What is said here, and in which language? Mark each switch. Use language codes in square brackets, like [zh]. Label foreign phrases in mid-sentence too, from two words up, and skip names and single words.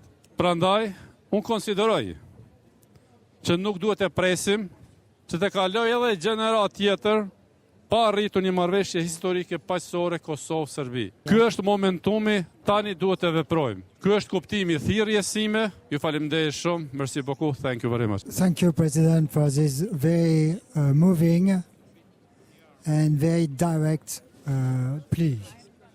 [sq] Prandaj, unë konsideroj që nuk duhet të presim që të kaloj edhe gjenerat tjetër pa arritur një marrëveshje historike paqësore Kosovë-Serbi. Ky është momentumi, tani duhet të veprojmë. Ky është kuptimi i thirrjes sime. Ju falemnderit shumë. [fr] Merci beaucoup. [en] Thank you very much. Thank you, President, for this very moving and very direct plea.